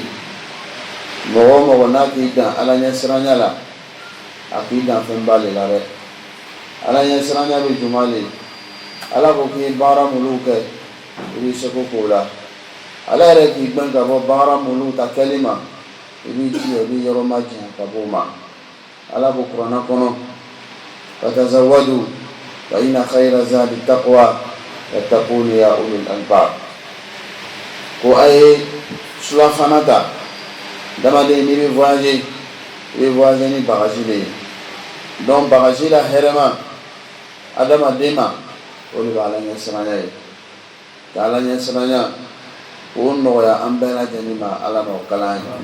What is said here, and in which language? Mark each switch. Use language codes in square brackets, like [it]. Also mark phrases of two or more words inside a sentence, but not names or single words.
[bm] mɔgɔ o mɔgɔ n'a k'i dan ala ɲɛsiranya la a k'i dan fɛn ba de la dɛ. ala ɲɛsiranya bɛ juma le. ala ko k'i baara minnu kɛ i b'i seko k'o la. ala yɛrɛ k'i gbɛn ka bɔ baara minnu ta kɛli ma i b'i jija i b'i yɔrɔ ma janya ka bɔ o ma. ala ko kuranɛ kɔnɔ: [ar] فتزودوا فإن خير الزاد التقوى واتقون يا أولي الألباب. [bm] ko a ye surafana ta. adamaden n'i bɛ voyager i bɛ voyager ni bagaji de ye. donc bagaji la hɛrɛma adamaden ma o de bɛ ala ɲɛsiranya ye. ka ala ɲɛsiranya k'o nɔgɔya an bɛɛ lajɛlen ma ala ma o kalan ye.